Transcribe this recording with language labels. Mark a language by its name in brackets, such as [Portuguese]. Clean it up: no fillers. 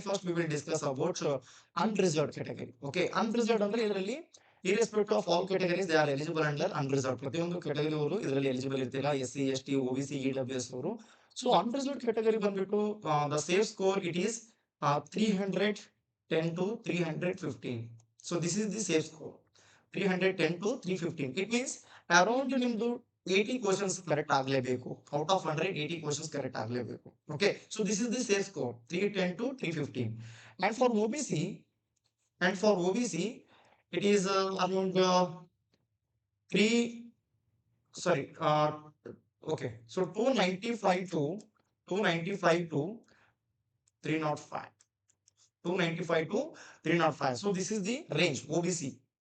[English] First we will discuss about unreserved category. Okay, unreserved [Kannada] ಅಂದ್ರೆ ಇದರಲ್ಲಿ [English] Irrespective of all categories they are eligible under unreserved. [Kannada] ಪ್ರತಿಯೊಂದು category ಅವರು ಇದರಲ್ಲಿ eligible ಇರ್ತೀರಾ, SC ST OBC EWS ಅವರು. [English] so unreserved category [Kannada] ಬಂದ್ಬಿಟ್ಟು [English] The safe score it is 310 to 315. So this is the safe score. 310 to 315. It means around [Kannada] ನಿಮ್ದು [English] 80 questions correct [Kannada] ಆಗ್ಲೇಬೇಕು. [English] out of 100 80 questions correct [Kannada] ಆಗ್ಲೇಬೇಕು. [English] Okay, so this is the safe score 310 to 315. And for OBC, and for OBC it is around 3 sorry okay, so 295 to 295 to 305. 295 to 305. So this is the range OBC.